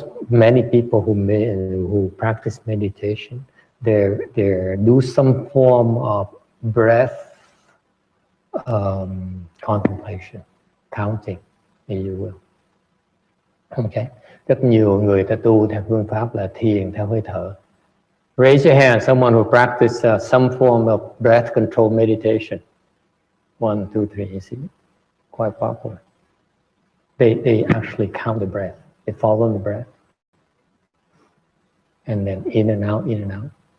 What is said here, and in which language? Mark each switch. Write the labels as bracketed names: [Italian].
[English] Many people who practice meditation, they do some form of breath contemplation, counting, if you will. Okay. [Vietnamese] Rất nhiều người ta tu theo phương pháp là thiền theo hơi thở. [English] Raise your hand, someone who practice some form of breath control meditation. 1, 2, 3, you see, quite popular. They actually count the breath. They follow the breath. And then in and out, in and out.